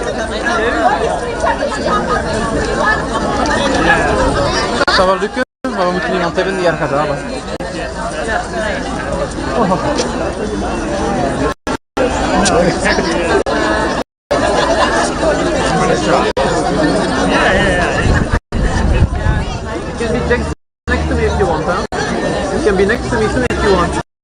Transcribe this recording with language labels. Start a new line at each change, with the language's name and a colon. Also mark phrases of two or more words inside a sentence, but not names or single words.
French: Ça va
Dutch: lukken, maar we moeten iemand hebben die er gaat halen.
English: You can be next to me if you want, huh? You can be next to me soon if you want.